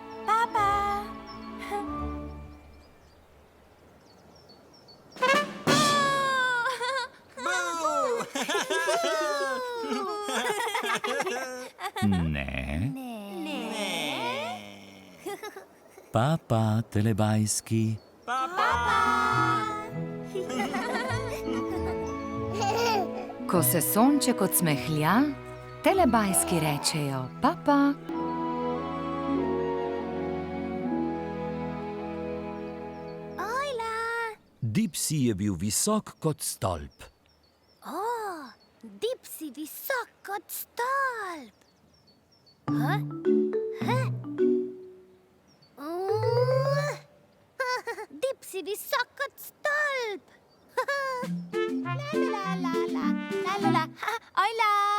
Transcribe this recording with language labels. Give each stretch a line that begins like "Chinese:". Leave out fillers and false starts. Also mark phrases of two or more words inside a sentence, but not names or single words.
Slovenian: Ne. Papa, telebajski. Ko se sonček odsmehlja, telebajski rečejo papa. Dipsy je bil visok kot stolp. Dipsy visok kot stolp. Dipsy visok kot stolp. La la la la la la. Ojla.